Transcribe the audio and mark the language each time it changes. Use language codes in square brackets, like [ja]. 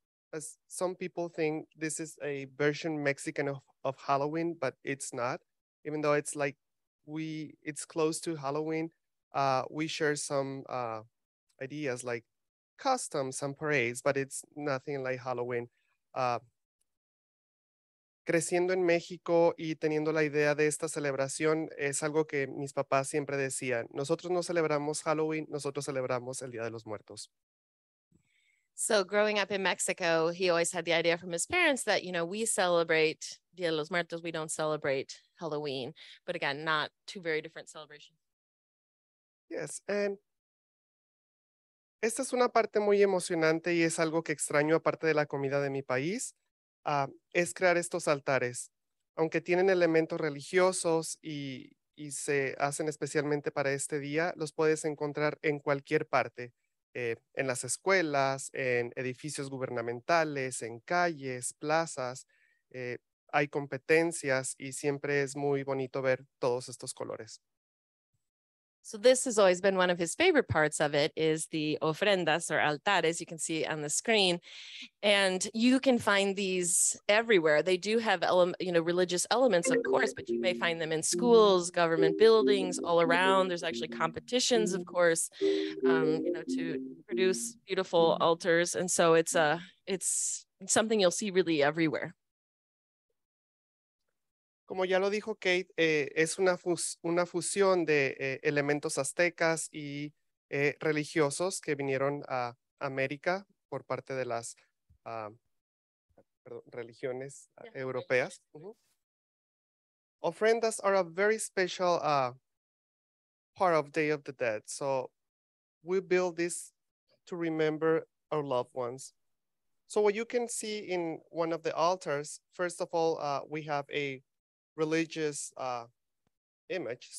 [en] As some people think, this is a version Mexican of Halloween, but it's not. Even though it's like it's close to Halloween, we share some ideas like customs and parades, but it's nothing like Halloween. [es] Creciendo en México y teniendo la idea de esta celebración, es algo que mis papás siempre decían. Nosotros no celebramos Halloween, nosotros celebramos el Día de los Muertos. [en] So growing up in Mexico, he always had the idea from his parents that, we celebrate Dia de los Muertos, we don't celebrate Halloween. But again, not two very different celebrations. Yes, and [es] esta es una parte muy emocionante y es algo que extraño aparte de la comida de mi país, es crear estos altares. Aunque tienen elementos religiosos y se hacen especialmente para este día, los puedes encontrar en cualquier parte, en las escuelas, en edificios gubernamentales, en calles, plazas. Hay competencias y siempre es muy bonito ver todos estos colores. [en] So this has always been one of his favorite parts of it, is the ofrendas or altares. You can see on the screen, and you can find these everywhere. They do have religious elements, of course, but you may find them in schools, government buildings, all around. There's actually competitions, of course, to produce beautiful altars, and so it's something you'll see really everywhere. [es] Como ya lo dijo Kate, es una fusión de elementos aztecas y religiosos que vinieron a América por parte de las religiones europeas. [en] Ofrendas are a very special part of Day of the Dead. So we build this to remember our loved ones. So what you can see in one of the altars, first of all, we have a religious image.